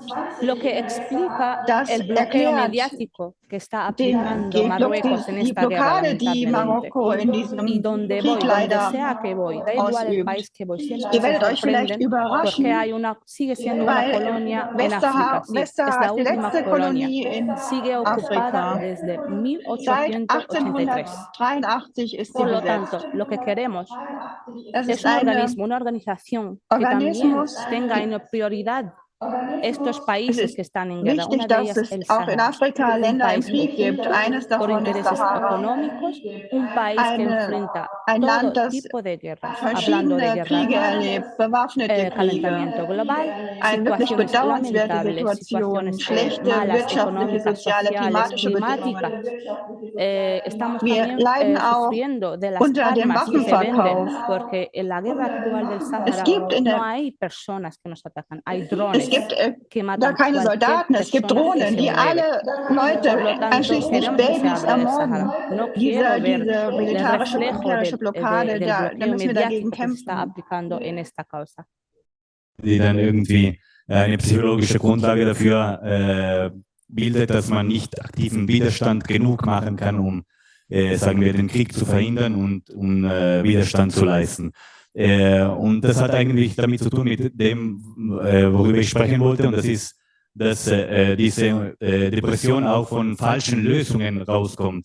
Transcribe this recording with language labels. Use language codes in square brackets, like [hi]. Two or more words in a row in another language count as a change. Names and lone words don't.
[de] Das erklärt die Blockade, die Marokko in diesem Krieg leider ausübt. Ihr werdet euch vielleicht überraschen, weil Westsahara ist die letzte Kolonie in Afrika. Seit 1883 ist sie besetzt. [es] tanto, lo que queremos [de] Das [es] es [de] ist [es] un [de] eine [es] organismo, una organización que también [de] Organismus, [es] tenga en prioridad estos [de] Es [es] países [de] ist [es] que están en guerra. [de] wichtig, [es] Una de [de] dass [es] ellas es el [de] auch in [es] Sahara, [de] Afrika [es] un [de] Länder im [es] país [de] Krieg gibt. [es] oculto [de] Eines [es] por [de] davon ist [es] intereses [de] Sahara. [es] económicos, un país que enfrenta [de] Ein [es] todo [de] Land, das [es] tipo de guerras, hablando de [de] verschiedene [es] guerra [de] Kriege [es] armada, [de] erlebt, bewaffnete Kriege, [es] calentamiento global, [de] eine wirklich [es] situaciones [de] bedauernswerte [es] lamentables, [de] Situation, [es] situaciones [de] schlechte [es] malas, [de] wirtschaftliche, [es] económicas, [de] soziale, [es] sociales, [de] klimatische Bedingungen. [es] climáticas. Estamos [de] Wir [es] también [de] leiden auch [es] sufriendo de las [de] unter dem [es] armas que se venden, [de] Waffenverkauf. [es] porque en la guerra actual del [de] Es [es] Sahara [de] gibt in [es] no [de] der [es] hay personas que nos atacan, hay [de] Es [es] drones [de] gibt [es] que [de] gar [es] matan [de] keine [es] cualquier [de] Soldaten, es gibt [es] persona que [de] Drohnen, [es] se [de] die [es] mueve. [de] alle [es] Por [de] Leute, [es] lo tanto, [de] einschließlich [es] queremos que se [de] Babys, [es] hable del [de] ermorden. [es] Sahara. No quiero ver [de] Diese [es] el [de] militärische, [es] reflejo [de] militärische Blockade, [es] del [de] da [es] bloqueo [de] müssen wir dagegen [es] mediático que se está [de] kämpfen. [es] aplicando en esta causa. [de] Die dann irgendwie eine psychologische Grundlage dafür bildet, dass man nicht aktiven Widerstand genug machen kann, um, sagen wir, den Krieg zu verhindern und um Widerstand zu leisten. Und das hat eigentlich damit zu tun mit dem, worüber ich sprechen wollte, und das ist, dass diese Depression auch von falschen Lösungen rauskommt.